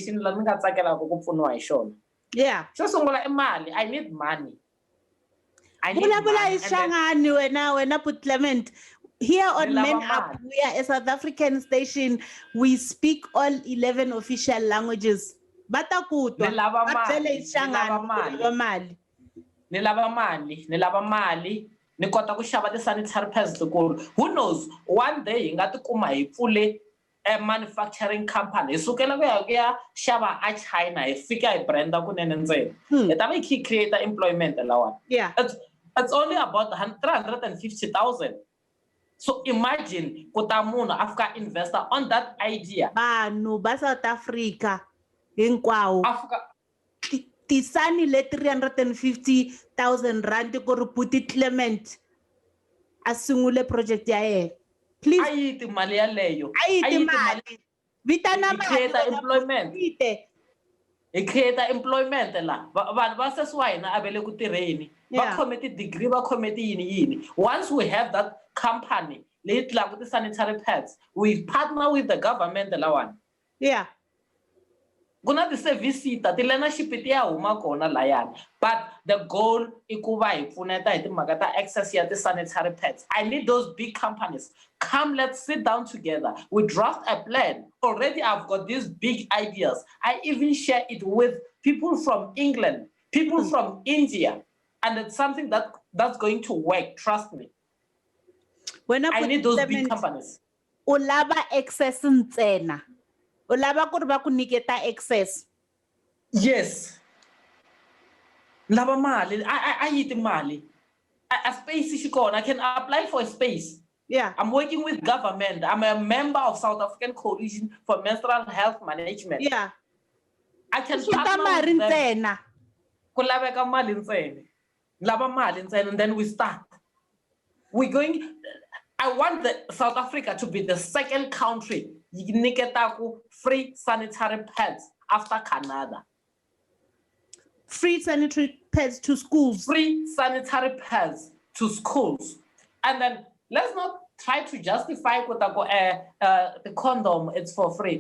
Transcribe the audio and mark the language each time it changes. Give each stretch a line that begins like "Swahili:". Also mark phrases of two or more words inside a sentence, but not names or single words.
English: yeah. I need money. Clement. Here on Men Up, we are a South African station. We speak all 11 official languages.
Tsonga: Nilava mali. Ni kota ku xava ti-sanitary pads tikulu.
English: Who knows? One day
Tsonga: hi nga tikuma hi pfule
English: a manufacturing company.
Tsonga: Hi sukela ku ya xava a China, hi fika hi branda kunene ntsena. Hi ta va hi
English: create employment
Tsonga: lawa.
English: Yeah. It's only about 350,000. So imagine
Tsonga: kuta munhu
English: Africa investor on that idea.
Tsonga: Vanhu ba South Africa hinkwavo. Tisani le 350,000 rand ku ri Puti Clement a sungule project ya yena.
English: Please.
Tsonga: Ayiti mali yaleyo. Ayiti mali. Vitana mali.
English: Create employment. Hi create employment la.
Tsonga: Vanhu va
English: sesiwahina
Tsonga: a vele ku tirheni. Va khome ti-degree, va khome yini.
English: Once we have that company,
Tsonga: leyi tlaka
English: ti-sanitary pads, we partner with the government lawan. Yeah.
Tsonga: Kuna ti-service ta ti learnership ti ya huma kona layani,
English: but the goal
Tsonga: I ku va hi pfuneta hi timhaka ta access ya ti-sanitary pads.
English: I need those big companies. Come, let's sit down together. We draft a plan. Already I've got these big ideas. I even share it with people from England, people from India, and it's something that's going to work, trust me. When I need those big companies.
Tsonga: Ulaba access ntsena. Ulaba ku ri va ku niketa access. Yes. Lava mali.
English: I need mali. A space is gone. I can apply for a space. Yeah. I'm working with government. I'm a member of South African Coalition for Menstrual Health Management. Yeah. I can partner with them.
Tsonga: Kulaveka mali ntsena. Lava mali ntsena,
English: and then we start. I want South Africa to be the second country niketaku free sanitary pads after Canada. Free sanitary pads to schools. Free sanitary pads to schools. And then let's not try to justify the condom, it's for free.